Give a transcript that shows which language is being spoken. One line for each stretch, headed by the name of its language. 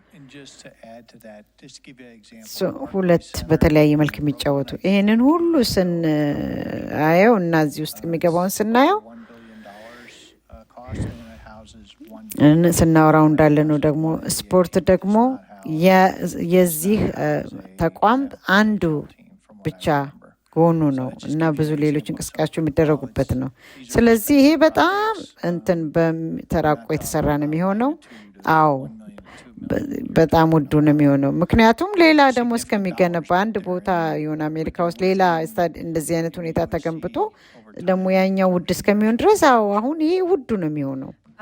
English: And just to add to that, just to give you an example.
Amharic: ሁለት በተለያየ መልክ የሚጫወቱ ይሄንን ሁሉ ስናየው እና እዚህ ውስጥ የሚገባውን ስናየው
English: $1 billion cost, and it houses 1
Amharic: ስናወራው እንዳለ ነው። ደግሞ ስፖርት ደግሞ የዚህ ተቋም አንዱ ብቻ ጎኑ ነው እና ብዙ ሌሎች እንቅስቃሴዎች የሚደረጉበት ነው። ስለዚህ ይሄ በጣም እንትን በተራቆ የተሰራ ነው የሚሆነው። አዎ በጣም ውዱ ነው የሚሆነው። ምክንያቱም ሌላ ደግሞ እስከሚገነባ አንድ ቦታ የሆነ አሜሪካ ውስጥ ሌላ እንደዚህ አይነት ሁኔታ ተገንብቶ ደግሞ ያኛው ውድ እስከሚሆን ድረስ አሁን ይሄ ውዱ ነው የሚሆነው።